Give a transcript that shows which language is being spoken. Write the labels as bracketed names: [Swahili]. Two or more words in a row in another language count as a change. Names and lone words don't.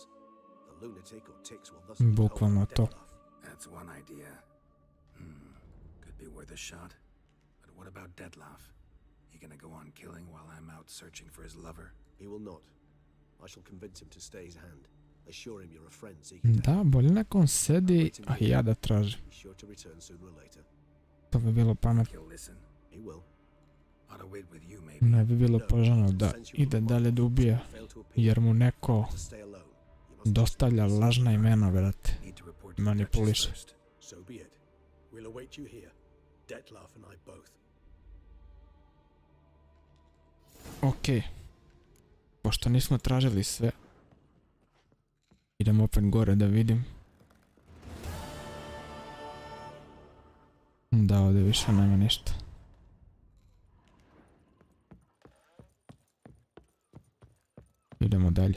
[English] The lunatic or ticks will thus [Serbian] Bukvalno to. [English] Detlef. That's one idea. Could be worth a shot. But what about Detlef? He gonna go on killing while I'm out searching for his lover? He will not. I shall convince him to stay his hand. Assure him you're a friend seeking to [Serbian] Da, bolje nek on sedi, a ja da tražim. [English] He's sure to return sooner or later. [Serbian] To bi bilo pametno. [English] He'll listen. He will. Ought to wait with you, maybe. [Serbian] Ne bi bilo poželjno da ide dalje da ubija, [English] Fail to appear. [Serbian] jer mu neko [English] To stay alone. You must [Serbian] dostavlja lažna imena, brate. [English] Need to report to the [Serbian] Manipuliše. [English] Duchess first. So be it. We'll await you here. Detlef and I both. [Serbian] Okej. Pošto nismo tražili sve, idem opet gore da vidim. Da, ovdje više nema ništa. Idemo dalje.